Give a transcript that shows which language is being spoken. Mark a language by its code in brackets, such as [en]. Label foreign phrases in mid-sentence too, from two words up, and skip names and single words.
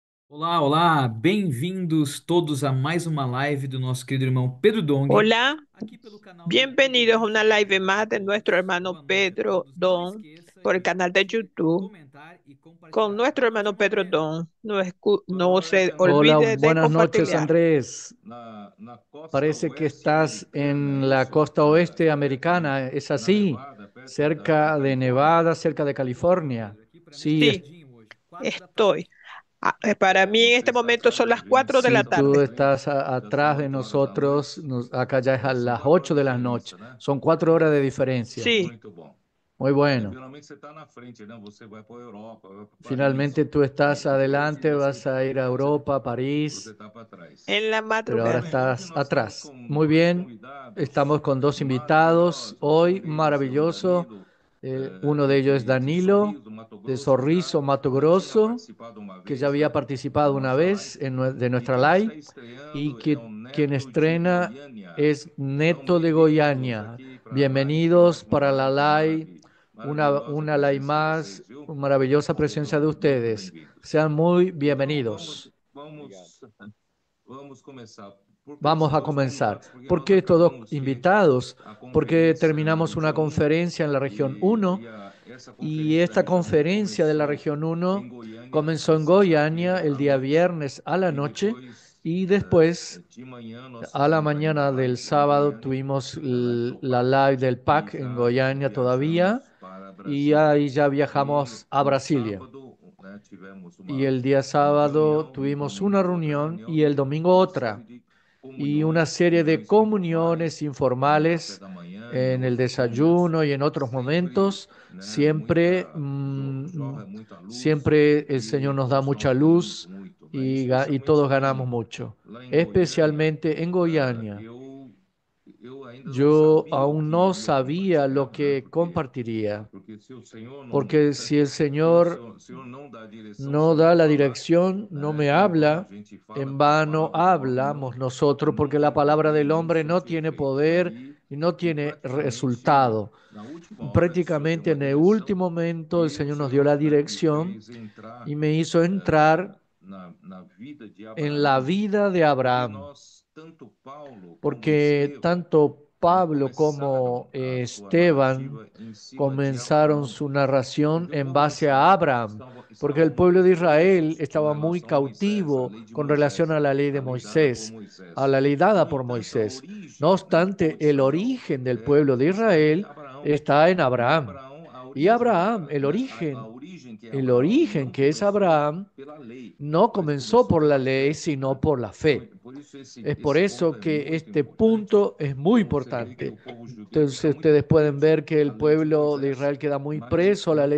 [pt] Olá, olá, bem-vindos todos a mais uma live do nosso querido irmão Pedro Dong, [es] Hola, [pt] aqui pelo canal do YouTube. [es] bienvenidos a una [pt] Deixe [es] live más de [pt] seu [es] nuestro [pt] like, [es] hermano [pt] boa noite a [es] Pedro [pt] todos. Não [es] Don [pt] esqueça [es] por el [pt] de [es] canal de [pt] curtir, [es] YouTube [pt] comentar e [es] con [pt] compartilhar. [es] nuestro [pt] Boa noite, [es] hermano [pt] irmão [es] Pedro [pt] Pedro. [es] Don. No [pt] Boa [es] se [pt] noite, [es] Hola, olvide de buenas noches, [pt] compartilhar. [es] Andrés. [pt] na costa [es] Parece que [pt] oeste [es] estás [pt] americana, [es] en [pt] é [es] la [pt] isso? [es] costa oeste americana, ¿es [pt] Na [es] así? [pt] Nevada, perto da [es] Cerca de [pt] Califórnia. [es] Nevada, cerca de [pt] Isso, irmão [es] California. [pt] Pedro. Aqui para mim tá [es] Sí, Sí, [pt] cedinho hoje, 4 da tarde. [es] estoy. Para mí en [pt] Você [es] este [pt] está [es] momento son [pt] certo, [es] las [pt] a gente [es] 4 de si la [pt] está na [es] tú tarde. estás [pt] frente, já são [es] atrás de [pt] 8 horas da noite. [es] nosotros, acá ya es a [pt] São [es] las [pt] 4 [es] 8 [pt] horas [es] de [pt] de [es] la [pt] diferença, [es] noche. [pt] né? [es] Son 4 horas de diferencia. Sí, [pt] Muito bom. [es] Muy bueno. [pt] Finalmente você está na frente, né? Você vai para a Europa, vai para Paris. [es] Finalmente tú estás [pt] E esse [es] adelante, [pt] desse [es] vas a ir a [pt] podcast aí, [es] Europa, a [pt] você [es] París, [pt] está para trás. [es] en la pero ahora [pt] Muito [es] madrugada. [pt] bem, hoje [es] estás [pt] nós estamos [es] atrás. [pt] com [es] Muy [pt] dois [es] bien, estamos [pt] convidados [es] con dos invitados [pt] maravilhosos. Um [es] hoy, [pt] deles é o [es] maravilloso. [pt] Danilo, [es] Uno de ellos es [pt] de [es] Danilo, [pt] Sorriso, Mato [es] de [pt] Grosso, que [es] Sorriso, Mato [pt] já tinha [es] Grosso, [pt] participado uma [es] que ya [pt] vez [es] había participado [pt] da [es] una [pt] nossa live. [es] vez de [pt] E [es] nuestra [pt] quem está [es] live, y [pt] estreando é o [es] que quien [pt] Neto de [es] estrena [pt] Goiânia. [es] es [pt] Então, [es] Neto de [pt] bem-vindos [es] Goiânia. [pt] aqui para a live, para [es] Bienvenidos [pt] mais uma [es] para la [pt] live [es] live, [pt] maravilhosa [es] una live [pt] presença de [es] más, [pt] vocês, viu? [es] maravillosa presencia de [pt] Sejam muito [es] ustedes. [pt] bem-vindos. [es] Sean muy [pt] Então, [es] bienvenidos. [pt] vamos começar. Por que [es] Vamos [pt] esses [es] a [pt] dois [es] comenzar. [pt] convidados? Porque [es] ¿Por [pt] nós [es] qué estos dos [pt] acabamos que [es] invitados? [pt] a [es] Porque [pt] conferência [es] terminamos [pt] em [es] una [pt] dia um [es] conferencia en la región uno [pt] essa [es] y [pt] conferência [es] esta [pt] justamente [es] conferencia de la [pt] começou [es] región [pt] em [es] uno [pt] Goiânia [es] comenzó [pt] na [es] en Goiânia [pt] sexta-feira [es] el [pt] à [es] día [pt] noite [es] viernes a la [pt] e [es] noche [pt] depois [es] y después [pt] de manhã nós [es] a la [pt] fizemos ainda a [es] mañana del [pt] live em [es] sábado [pt] Goiânia, [es] tuvimos [pt] a live do [es] la [pt] PAC [es] live del [pt] e [es] PAC en [pt] já [es] Goiânia todavía [pt] viajamos para [es] y [pt] Brasília. [es] ahí ya [pt] E [es] viajamos a [pt] no [es] Brasilia. [pt] sábado, né, tivemos [es] Y el día [pt] uma [es] sábado [pt] reunião, no [es] tuvimos una [pt] domingo outra [es] reunión [pt] reunião [es] y el [pt] e [es] domingo [pt] uma série [es] otra [pt] de [es] y una serie de [pt] reuniões [es] comuniones [pt] informais, no café [es] informales [pt] da manhã e [es] en el [pt] outros momentos, [es] desayuno y en otros [pt] sempre, [es] momentos. [pt] né, [es] Siempre, [pt] jorra muita luz [es] siempre el Señor [pt] e [es] nos da [pt] todos [es] mucha [pt] nós ganhamos [es] luz [pt] muito, né? [es] y [pt] Especialmente [es] todos ganamos mucho. [pt] lá em Goiânia, [es] Especialmente en Goiânia. [pt] eu ainda não [es] Yo [pt] sabia o [es] aún [pt] que [es] no [pt] iria [es] sabía lo [pt] compartilhar, né? [es] que compartiría, [pt] Porque se o Senhor não, [es] porque si el [pt] se o [es] Señor [pt] Senhor não dá a direção, se [es] no [pt] eu [es] da [pt] não [es] la [pt] falar, [es] dirección, no [pt] né? [es] me [pt] Em vão a [es] habla, [pt] gente fala, [es] en [pt] porque a [es] vano [pt] palavra do homem [es] hablamos nosotros, porque [pt] não [es] la [pt] tem [es] palabra [pt] poder, [es] del [pt] não [es] hombre no [pt] surte [es] tiene [pt] efeito. [es] poder y no [pt] E [es] tiene [pt] praticamente [es] resultado. [pt] na última hora o Senhor deu [es] Prácticamente [pt] uma [es] en el [pt] direção [es] último momento el [pt] e o [es] Señor nos dio [pt] Senhor, [es] la [pt] né, me [es] dirección [pt] fez entrar [es] y me hizo entrar [pt] na vida de [es] en la [pt] Abraão, [es] vida de [pt] porque [es] Abraham, [pt] nós, tanto Paulo como [es] porque [pt] Estevão, [es] tanto Pablo [pt] começaram [es] como [pt] a sua [es] Esteban [pt] narrativa em cima de [es] comenzaron [pt] Abraão, [es] su narración [pt] porque o [es] en [pt] povo de [es] base a [pt] Israel [es] Abraham, porque [pt] estavam [es] el pueblo [pt] muito [es] de Israel [pt] presos com [es] estaba muy [pt] relação a Moisés, a [es] cautivo [pt] lei de [es] con relación [pt] Moisés, [es] a la ley de [pt] a lei dada por [es] Moisés, a [pt] Moisés. [es] la ley dada [pt] No [es] por [pt] entanto, a [es] Moisés. No [pt] origem, né, do povo [es] obstante, [pt] de [es] el [pt] Israel [es] origen del pueblo de [pt] está em [es] Israel [pt] Abraão. [es] está en [pt] E [es] Abraham. [pt] Abraão, [es] Y Abraham, [pt] né, a origem que é [es] el [pt] Abraão, [es] origen [pt] não [es] que es [pt] começou [es] Abraham, [pt] pela lei, [es] no [pt] mas [es] comenzó [pt] começou [es] por la [pt] pela [es] ley, [pt] fé, [es] sino [pt] né? [es] por la [pt] Então, [es] fe. [pt] por isso [es] Es por [pt] esse ponto [es] eso [pt] é [es] que [pt] muito [es] este [pt] importante. [es] punto es muy [pt] Então, você vê que [es] importante. [pt] o povo judeu fica [es] Entonces [pt] muito [es] ustedes pueden [pt] preso [es] ver que [pt] à [es] el [pt] lei de [es] pueblo de [pt] Moisés, [es] Israel queda muy [pt] mas [es] preso a la